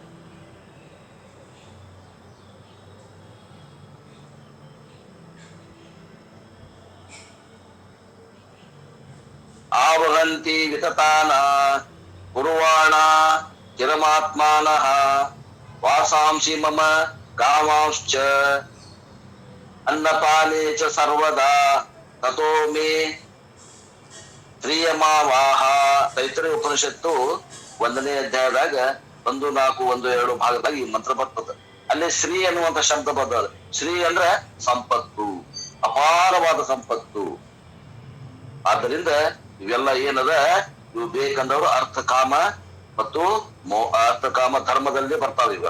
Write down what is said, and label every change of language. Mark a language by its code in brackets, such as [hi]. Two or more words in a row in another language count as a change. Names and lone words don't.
[sa] ಆವಹಂತಿ ವಿತತಾನ ಕುರ್ವಾಣ ಚಿರಮಾತ್ಮಾನಃ ವಾಸಾಂಸಿ ಮಮ ಗಾವಾಂಶ್ಚ ಅನ್ನಪಾನೇ ಚ ಸರ್ವದಾ ತಥೋ ಮೇ ಶ್ರೀಯಮಾವಾಹ. [kn] ತೈತರಿಯ ಉಪನಿಷತ್ತು 1ನೇ ಅಧ್ಯಾಯದಾಗ 1, 4, 1, 2 ಭಾಗದಾಗ ಈ ಮಂತ್ರ ಬರ್ತದೆ. ಅಲ್ಲಿ ಶ್ರೀ ಅನ್ನುವಂತ ಶಬ್ದ ಬರ್ತದೆ. ಶ್ರೀ ಅಂದ್ರೆ ಸಂಪತ್ತು, ಅಪಾರವಾದ ಸಂಪತ್ತು. ಆದ್ದರಿಂದ ಇವೆಲ್ಲ ಏನದ, ಇವು ಬೇಕಂದವರು ಅರ್ಥಕಾಮ ಮತ್ತು ಅರ್ಥಕಾಮ ಧರ್ಮದಲ್ಲಿ ಬರ್ತಾವೆ ಇವೆಲ್ಲ.